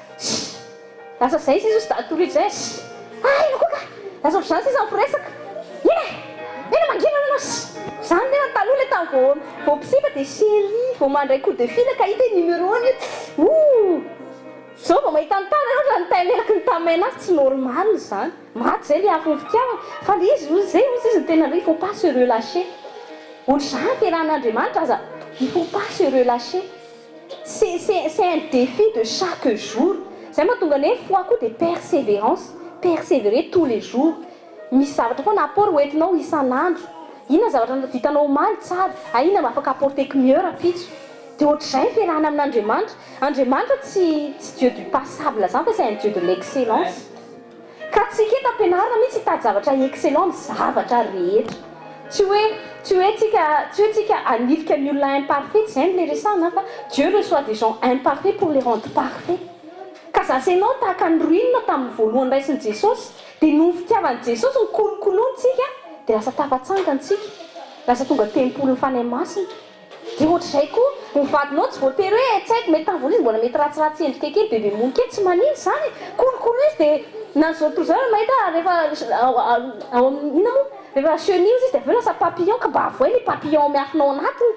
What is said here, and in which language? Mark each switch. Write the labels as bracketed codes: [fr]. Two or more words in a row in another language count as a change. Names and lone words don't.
[mg] zay izy sy datoritra zay ino koa ka lasa ohatr'izany sisa mifiresaka ena mangina anao zany tena taloha le tamin'ny voapisipa dia chéri vao mandray [fr] coup de fil [mg] ka hita numéro-ny zao vao mahita ny tany anao raha nitamelaka ny tamena azy tsy normal zany maty zay le afony fitiavana fa le izy zay izy ny tena [fr] il faut pas se relâcher [mg] ohatr'izany fiarahan'Andriamanitra aza [fr] il faut pas se relâcher c'est un défi de chaque jour [mg] zay mahatonga ny hoe foi koa dia [fr] persévérer tous les jours [mg] misy zavatra foana apport hoentinao isan'andro inona zavatra vitanao omaly tsara inona mba afaka [fr] apporter-ko mieux [mg] rapitso dia ohatr'izay fiarahana amin'Andriamanitra tsy [fr] Dieu du passable [mg] zany fa c'est [fr] un Dieu de l'excellence [mg] ka tsika eto ampianarina mihitsy hitady zavatra excellent ny zavatra rehetra tsy hoe tsika anilika ny olona imparfait tsy zay no le resahana fa [fr] Dieu reçoit des gens imparfaits pour les rendre parfaits [mg] ka ka zasanao tahaka ny ruine tamin'ny voalohany raisin'i Jesosy dia noho ny fitiavan'i Jesosy ny kolokoloantsika dia lasa tafatsangantsika, lasa tonga tempoly ny fanahy masina. Dia ohatr'izay koa ny vadinao tsy voatery hoe tsy haiko mety tamin'ny vola izy mbola mety ratsiratsy endrika kely bebe monika tsy maninona izany kolokolo izy dia na zao toy izao mahita rehefa ina moa rehefa chenille izy dia aveo lasa papillon ka mba avoay ny papillon miafinao anatiny.